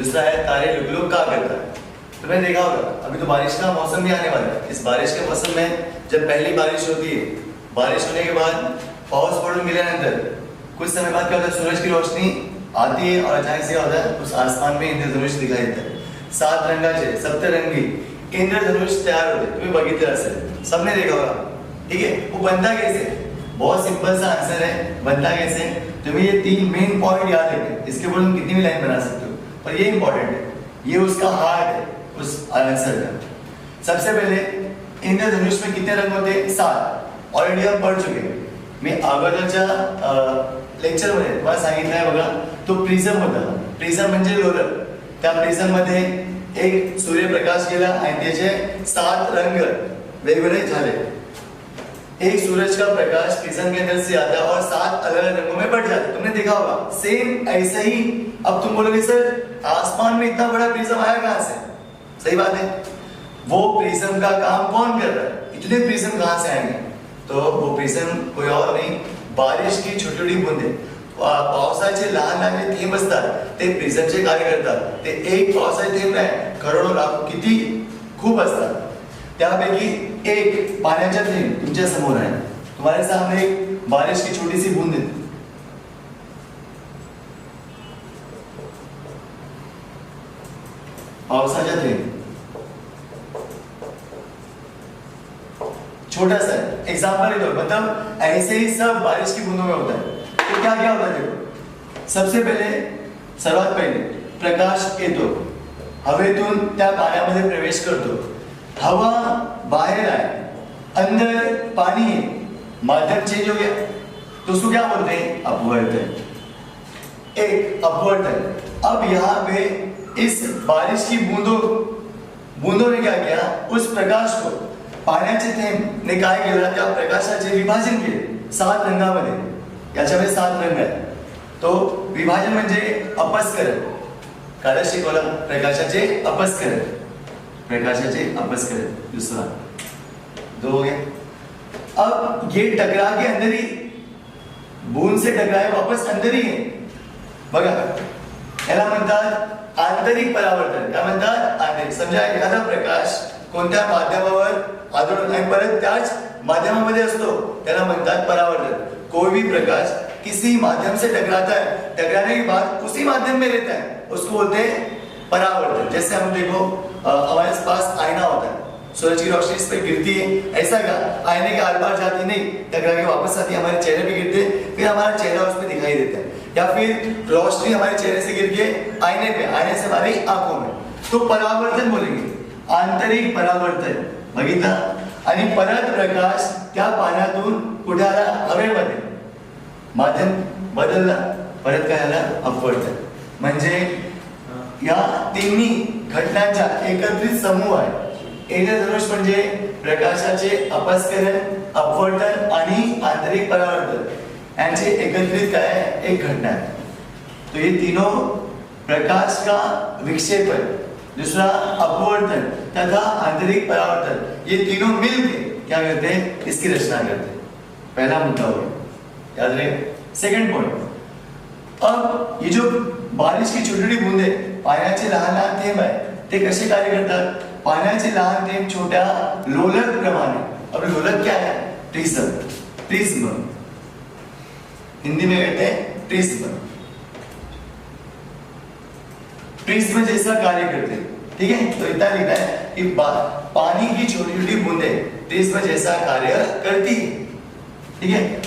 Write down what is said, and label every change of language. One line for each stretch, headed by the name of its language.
Hindi: दूसरा है तारे लुक का करता है। तो मैंने देखा होगा अभी तो बारिश का मौसम भी आने वाला है। इस बारिश के मौसम में जब पहली बारिश होती है, बारिश होने के बाद
Marathi: पाउस पडून गेल्यानंतर
Hindi: कुछ समय बाद क्या होता है, सूरज की रोशनी आती है और अचानक से क्या होता है, उस आसमान में इंद्रधनुष दिखाई देता है।
Marathi: 7 रंगाचे सप्तरंगी इंद्रधनुष तैयार होते।
Hindi: तुम्हें
Marathi: बघितलं असेल,
Hindi: सबने देखा होगा, ठीक है। वो बनता कैसे? बहुत सिंपल सा आंसर है, बनता कैसे। तुम्हें ये 3 मेन पॉइंट याद रखने, इसके ऊपर तुम कितनी भी लाइन बना सकते हो, पर ये इंपॉर्टेंट है, ये उसका हार्ट है उस आंसर का। सबसे पहले इंद्रधनुष में कितने रंग होते हैं? 7 ऑलरेडी हम पढ़ चुके हैं।
Marathi: मी अगोदरच्या लेक्चर मध्ये तुम्हाला सांगितलं आहे बघा, तो प्रिझम होता। प्रिझम म्हणजे लोलर। त्या प्रिझम मध्ये एक सूर्यप्रकाश गेला आणि त्याचे 7 रंग वेगवेगळे झाले।
Hindi: एक सूरज का प्रकाश प्रिज्म के अंदर से आता है और 7 अलग अलग रंगों में बट जाता है। तुमने देखा होगा सेम ऐसा ही। अब तुम बोलोगे सर आसमान में इतना बड़ा प्रिज्म आया कहां से? सही बात है, वो प्रिज्म का काम कौन कर रहा है? इतने प्रिज्म कहां से आएंगे? तो वो प्रिज्म कोई और नहीं, बारिश की छोटी छोटी बूंदे,
Marathi: पावसाचे लहान लहान थेंब असतात, ते प्रिझमचे कार्य करतात। ते एक पावसाचे थेंब नाही, करोडो लाखो किती खूप असतात। त्यापैकी एक पाण्याचा थेंब तुमच्या समोर आहे।
Hindi: तुम्हारे सामने एक बारिश की छोटी सी बूंद है।
Marathi: पावसाचा थेंब
Hindi: छोटा सा एग्जाम्पल है, तो मतलब ऐसे ही सब बारिश की बूंदों में होता है। तो क्या क्या होता है देखो, सबसे पहले
Marathi: सर्वात पहिले प्रकाश येतो, हवेतून त्या पाण्यामध्ये प्रवेश करतो।
Hindi: हवा बाहर आए, अंदर पानी है, माध्यम चेंज हो गया, तो उसको क्या बोलते हैं? अपवर्तन। एक अपवर्तन। अब यहाँ पे इस बारिश की बूंदों ने क्या किया, उस प्रकाश को
Marathi: पाण्याचे थेंब ने काय केलं, त्या प्रकाशाचे विभाजन केले 7 रंगामध्ये। याच्यामध्ये 7 रंग आहेत। तो विभाजन म्हणजे अपस्करण। काय शिकवलं? प्रकाशाचे अपस्करण, प्रकाशाचे अपस्करण।
Hindi: दूसरा 2 हो गए। अब ये टकरा के अंदर ही, बूंद से टकराए वापस अंदर ही है
Marathi: बघा, याला म्हणतात आंतरिक परावर्तन। काय म्हणतात? आंतरिक। समजा एखादा प्रकाश कोणत्या माध्यमावर आदळून आणि परत त्याच माध्यमामध्ये असतो, त्याला म्हणतात परावर्तन।
Hindi: कोई भी प्रकाश किसी माध्यम से टकराता है, टकराने के बाद उसी माध्यम में रहता है, उसको बोलते हैं परावर्तन। जैसे हम देखो हमारे पास आईना होता है, सूरज की रोशनी इस पे गिरती है, ऐसा का आईने के आर पार जाती नहीं, टकरा के वापस आती है, हमारे चेहरे पे गिरते, फिर हमारा चेहरा उसमें दिखाई देता है। या फिर रोशनी हमारे चेहरे से गिर के आईने पे, आईने से हमारी आंखों में, तो परावर्तन बोलेंगे, आंतरिक परावर्तन।
Marathi: बघितलं? आणि परत प्रकाश त्या पाण्यातून कुठे आला? हवेमध्ये, माध्यम बदलला, परत काय आलं? अपवर्तन। म्हणजे या तिन्ही घटनांचा एकत्रित समूह आहे इंद्रधनुष। म्हणजे प्रकाशाचे अपस्करण, अपवर्तन आणि आंतरिक परावर्तन यांचे एकत्रित काय आहे?
Hindi: एक घटना है। तो ये तीनों प्रकाश का विक्षेपण, दूसरा अपवर्तन तथा आंतरिक परावर्तन, ये तीनों मिलकर क्या करते हैं? इसकी रचना करते हैं। पहला मुद्दा हो गया, याद रहे। सेकंड पॉइंट, अब ये जो बारिश की छोटी छोटी बूंदे,
Marathi: पाण्याचे लहान लहान थेंब आहे, ते कसे कार्य करतात? पाण्याचे लहान थेंब छोट्या लोलक प्रमाणे।
Hindi: अब लोलक क्या है? प्रिज्म। प्रिज्म हिंदी में कहते हैं प्रिज्म। प्रिज्म जैसा कार्य करते हैं, ठीक है। तो इतना लिखा है कि पानी की छोटी छोटी बूंदे प्रिज्म जैसा कार्य करती है, ठीक है।